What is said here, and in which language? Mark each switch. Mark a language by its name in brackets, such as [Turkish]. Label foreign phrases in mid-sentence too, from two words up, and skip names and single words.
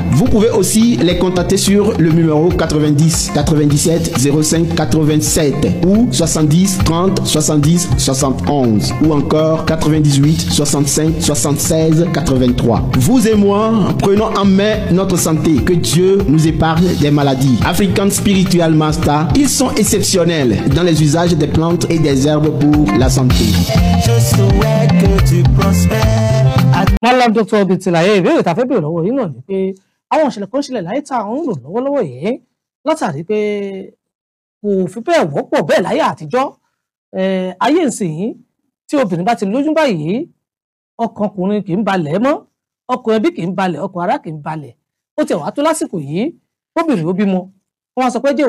[French] Vous pouvez aussi les contacter sur le numéro 90 97 05 87 ou 70 30 70 71 ou encore 98 65 76 83. Vous et moi, prenons en main notre santé. Que Dieu nous épargne des maladies. African Spiritual Master, ils sont exceptionnels dans les usages des plantes et des herbes pour la santé. Je souhaite que tu prospères. [Yoruba] Mallam Dr. Bintilaye ìbéèrè tá a fẹ́ béèrè lọ́wọ́ yìí náà ni pé àwọn ìṣẹ̀lẹ̀ kan ṣẹlẹ̀ láyé tá à ń lò lọ́wọ́lọ́wọ́ yìí látàrí pé kò fi bẹ́ẹ̀ wọ́pọ̀ bẹ́ẹ̀ láyé àtijọ́ ayé ìsìn tí obìnrin bá ti lóyún báyìí ọkàn ọkùnrin kì í balẹ̀ mọ́ ọkàn ẹbí kì í balẹ̀ ọkàn ará kì í balẹ̀ ó ti wá tó lásìkò yìí obìnrin ó bímọ wọ́n sọ pé jẹ́